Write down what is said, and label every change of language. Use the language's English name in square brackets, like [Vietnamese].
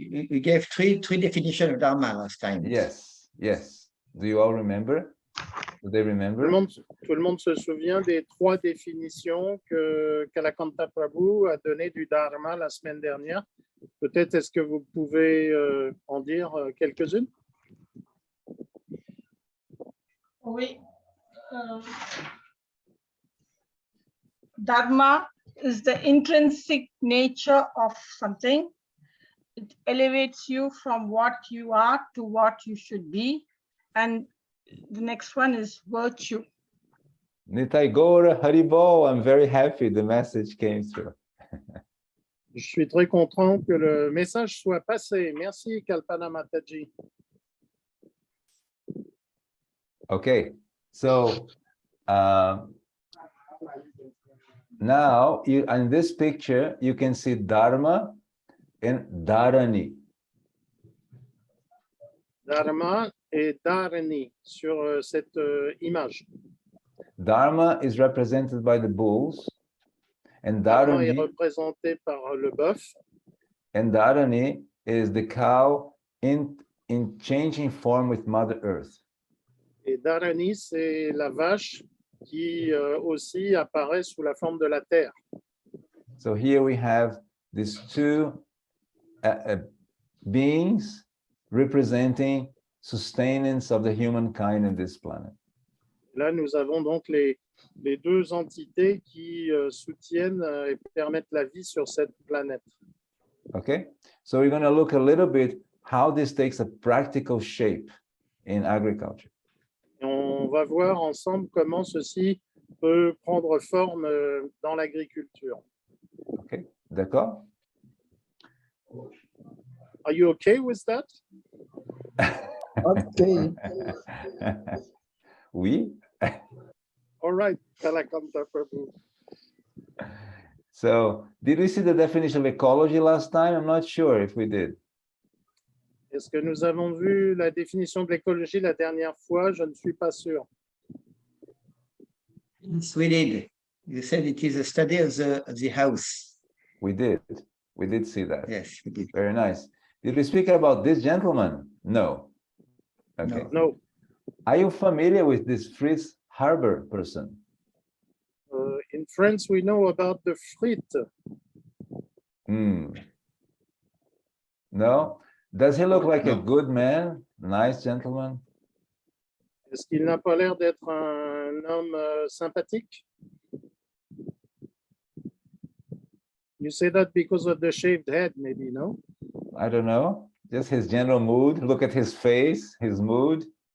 [English] we gave three definitions of Dharma last time. Yes. Do you all remember? Do they remember? [French] Tout le monde se souvient des 3 définitions que Kalakantha Prabhu a données du Dharma la semaine dernière. Peut-être est-ce que vous pouvez en dire quelques-unes? Oui. [English] Dharma is the intrinsic nature of something. It elevates you from what you are to what you should be. And the next one is virtue. Nitai Gaura Haribol, I'm very happy the message came through. [French] Je suis très content que le message soit passé. Merci, Kalpana Mataji. [English] Okay, so now in this picture, you can see Dharma and Dharani. [French] Dharma et Dharani sur cette image. [English] Dharma is represented by the bulls, and [French] Dharma est Dharani, représenté par le bœuf. [English] and Dharani is the cow in changing form with Mother Earth. [French] Et Dharani, c'est la vache qui aussi apparaît sous la forme de la terre. [English] So here we have these two beings representing sustenance of the humankind in this planet. [French] Là, nous avons donc les 2 entités qui soutiennent et permettent la vie sur cette planète. [English] Okay, so we're going to look a little bit how this takes a practical shape in agriculture. [French] Et on va voir ensemble comment ceci peut prendre forme dans l'agriculture. Okay, d'accord? [English] Are you okay with that? Okay. [French] Oui. [English] All right, Kalakantha Prabhu. So, did we see the definition of ecology last time? I'm not sure if we did. [French] Est-ce que nous avons vu la définition de l'écologie la dernière fois? Je ne suis pas sûr. [English] Yes, we did. You said it is a study of the house. We did see that. Yes, we did. Very nice. Did we speak about this gentleman? No. Okay. No. Are you familiar with this Fritz Haber person? In France, we know about the frite. No? Does he look like a good man? Nice gentleman? [French] Est-ce qu'il n'a pas l'air d'être un homme sympathique? [English] You say that because of the shaved head, maybe, no? I don't know. Just his general mood. Look at his face, his mood.